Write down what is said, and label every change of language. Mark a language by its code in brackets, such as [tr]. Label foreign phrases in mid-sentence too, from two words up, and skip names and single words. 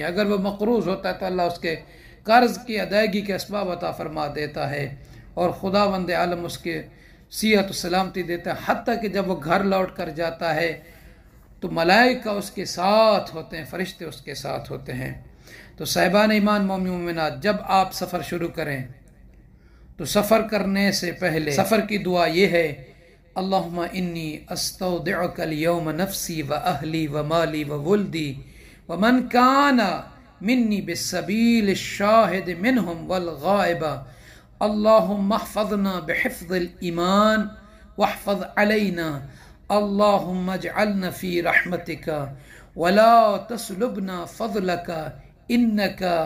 [ur] اگر وہ مقروض ہوتا ہے تو اللہ اس کے قرض کی ادائیگی کے اسباب عطا فرما دیتا ہے، اور خداوند عالم اس کے صحت و سلامتی دیتا ہے، حتیٰ کہ جب وہ گھر لوٹ کر جاتا ہے تو ملائکہ اس کے ساتھ ہوتے ہیں، فرشتے اس کے ساتھ ہوتے ہیں۔ تو صاحبان ایمان مومن مومنات، جب آپ سفر شروع کریں تو سفر کرنے سے پہلے سفر کی دعا یہ ہے: [ar] اللہم انی استودعک اليوم نفسی و اہلی و مالی و ولدی ومن کان منی بالسبیل الشاہد منہم والغائب اللہم احفظنا بحفظ الایمان واحفظ علینا اللہم اجعلنا فی رحمتک ولا تسلبنا فضلک انک